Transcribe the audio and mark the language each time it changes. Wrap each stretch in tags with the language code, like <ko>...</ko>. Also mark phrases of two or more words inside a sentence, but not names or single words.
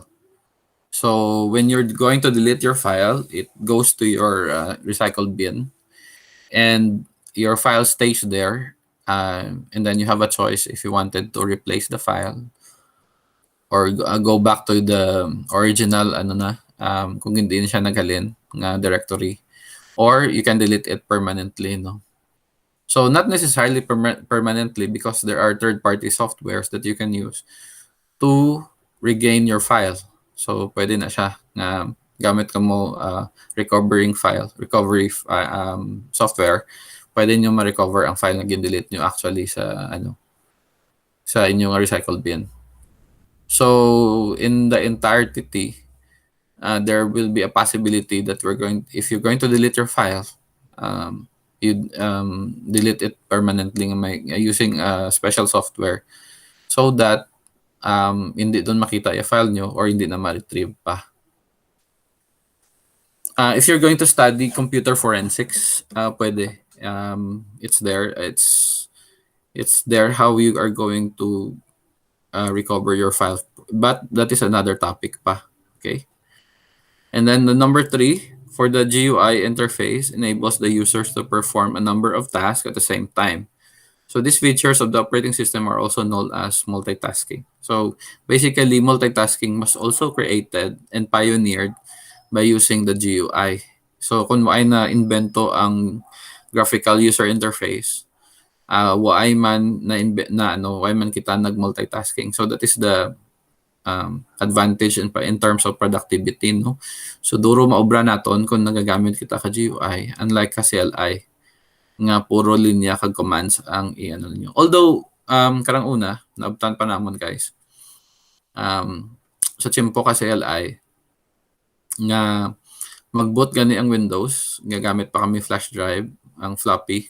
<en>So when you're going to delete your file, it goes to your recycled bin, and your file stays there. And then you have a choice if you wanted to replace the file or go back to the original</en> <hil>kung hindi siya naghalin nga</hil> <en>directory, or you can delete it permanently, no? So not necessarily permanently, because there are third-party softwares that you can use to regain your file.</en> <hil>So pwede na siya na gamit ka mo</hil> <en>recovery software,</en> <hil>pwede nyo ma-recover ang file na gin-delete nyo actually sa inyong recycled bin.</hil> <en>So in the entirety, there will be a possibility that if you're going to delete your file, you delete it permanently using special software, so that</en> <hil>hindi doon makita yung file nyo or hindi na ma-retrieve pa.</hil> <en>If you're going to study computer forensics, pwede. It's there. It's there how you are going to recover your file. But that is another topic pa. Okay? And then the number 3, for the GUI interface, enables the users to perform a number of tasks at the same time. So these features of the operating system are also known as multitasking. So basically, multitasking was also created and pioneered by using the GUI.</en> <hil>So kung waay na invento ang</hil> <en>graphical user interface,</en> <hil>waay man waay man kita nag-multitasking.</hil> <en>So that is the advantage in terms of productivity, no?</en> <hil>So duro maobra naton kung nagagamit kita ka GUI, unlike ka CLI nga puro linya kag commands ang i-ano niyo. Although karang una naabtan pa namon guys, sa tiyempo ka CLI nga mag-boot gani ang Windows, gagamit pa kami flash drive, ang floppy.</hil>